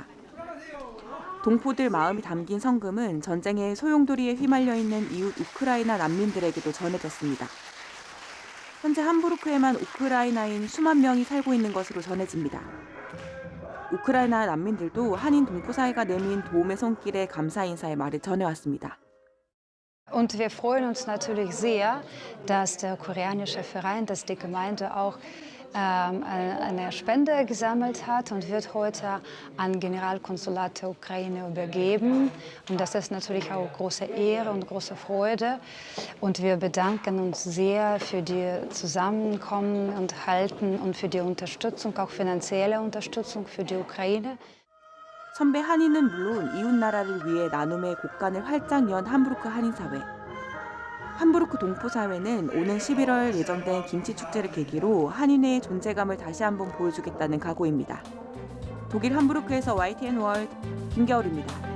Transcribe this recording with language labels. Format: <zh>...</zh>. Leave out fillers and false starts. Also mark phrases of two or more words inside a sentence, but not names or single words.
<ko>동포들 마음이 담긴 성금은 전쟁의 소용돌이에 휘말려 있는 이웃 우크라이나 난민들에게도 전해졌습니다. 현재 함부르크에만 우크라이나인 수만 명이 살고 있는 것으로 전해집니다. 우크라이나 난민들도 한인 동포사회가 내민 도움의 손길에 감사 인사의 말을 전해왔습니다.</ko> <de>Und wir freuen uns natürlich sehr, dass der koreanische Verein, dass die Gemeinde auch eine Spende gesammelt hat und wird heute an Generalkonsulat der Ukraine übergeben. Und das ist natürlich auch große Ehre und große Freude. Und wir bedanken uns sehr für die Zusammenkommen und Halten und für die Unterstützung, auch finanzielle Unterstützung für die Ukraine.</de> <ko>선배 한인은 물론 이웃 나라를 위해 나눔의 곳간을 활짝 연 함부르크 한인사회. 함부르크 동포사회는 오는 11월 예정된 김치축제를 계기로 한인회의 존재감을 다시 한번 보여주겠다는 각오입니다. 독일 함부르크에서 YTN 월드 김겨울입니다.</ko>